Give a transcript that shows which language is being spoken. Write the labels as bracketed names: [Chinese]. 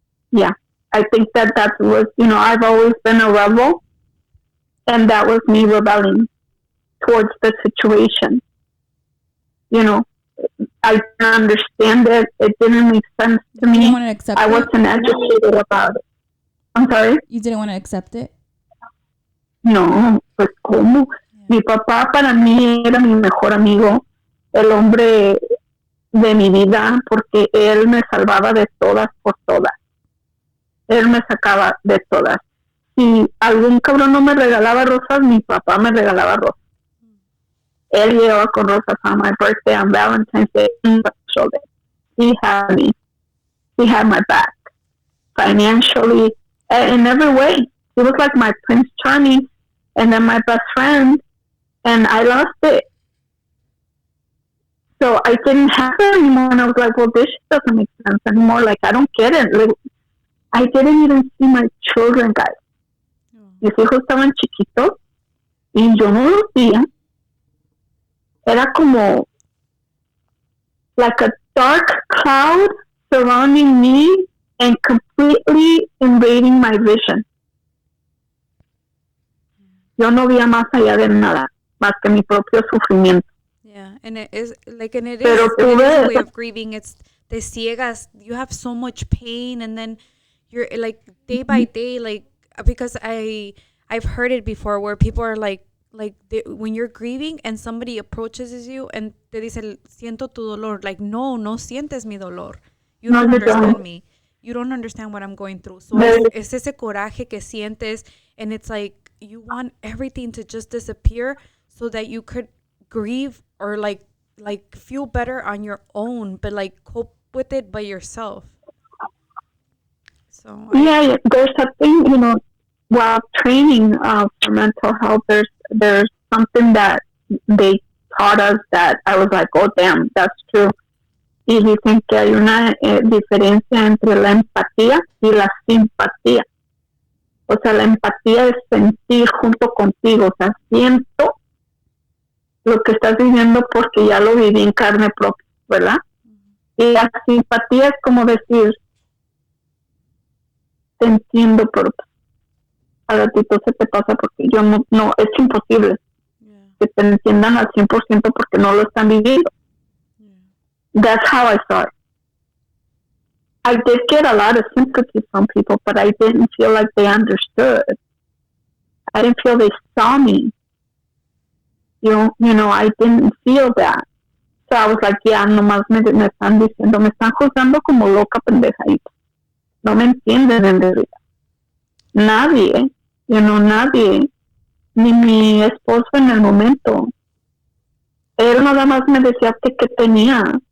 [English] Yeah, I think that was, you know, I've always been a rebel, and that was me rebelling towards the situation. You know, I didn't understand it. It didn't make sense to me. You didn't want to accept I wasn't educated about it. I'm sorry? You didn't want to accept it? [Spanish] No, pues ¿cómo? Mi papá para mí era mi mejor amigo, el hombre de mi vida, porque él me salvaba de todas por todas. Él me sacaba de todas. Si algún cabrón no me regalaba rosas, mi papá me regalaba rosas. Él llegaba con rosas [English] on my birthday, on Valentine's Day, on special day. He had me. He had my back. Financially, in every way. He was like my Prince Charming, and then my best friend, and I lost it. So I didn't have it anymore, and I was like, well, this doesn't make sense anymore. Like, I don't get it. Like, I didn't even see my children, guys. [Spanish] Mis hijos estaban chiquitos, y yo no los veía. Era como [English] like a dark cloud surrounding me and completely invading my vision. [Spanish] Yo no veía más allá de nada, más que mi propio sufrimiento. [English] Yeah, and it is like, and it is, [Spanish] Pero [English] it is a way of grieving. It's [Spanish] te ciegas. [English] You have so much pain, and then you're like day by day, like, because I've heard it before where people are like when you're grieving and somebody approaches you and [Spanish] te dice siento tu dolor, [English] like [Spanish] no sientes mi dolor. [English] You don't understand me. You don't understand what I'm going through. So [Spanish] es ese coraje que sientes, [English] and it's like you want everything to just disappear so that you could grieve or like feel better on your own, but like cope with it by yourself. So yeah, there's something, you know, while training for mental health, there's something that they taught us that I was like, oh damn, that's true. [Spanish] Y dicen que hay una diferencia entre la empatía y la simpatía. O sea, la empatía es sentir junto contigo, o sea, siento lo que estás viviendo porque ya lo viví en carne propia, ¿verdad? Y la simpatía es como decir, te entiendo, pero a ratito se te pasa porque yo no es imposible que te entiendan al 100% porque no lo están viviendo. [English] That's how I saw it. I did get a lot of sympathy from people, but I didn't feel like they understood. I didn't feel they saw me. You know, I didn't feel that. So I was like, yeah, [Spanish] nomás me están diciendo, me están juzgando como loca pendejadita. No me entienden en realidad. Nadie, nadie, ni mi esposo en el momento. Él nada más me decía que tenía.